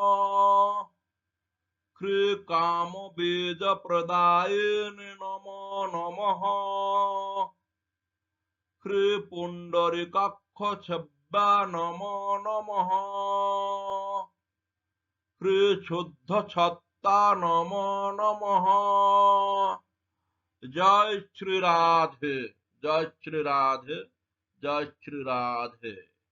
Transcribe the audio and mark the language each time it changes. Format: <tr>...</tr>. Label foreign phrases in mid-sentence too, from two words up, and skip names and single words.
<sa>কাম বীজ প্রদায়িনে নমো নমঃ। পুণ্ডরীকাক্ষ সেব্যা নমো নমঃ। শুদ্ধ সত্তা নমো নমঃ। জয় শ্রী রাধে, জয় শ্রী রাধে, জয় শ্রী রাধে।</sa>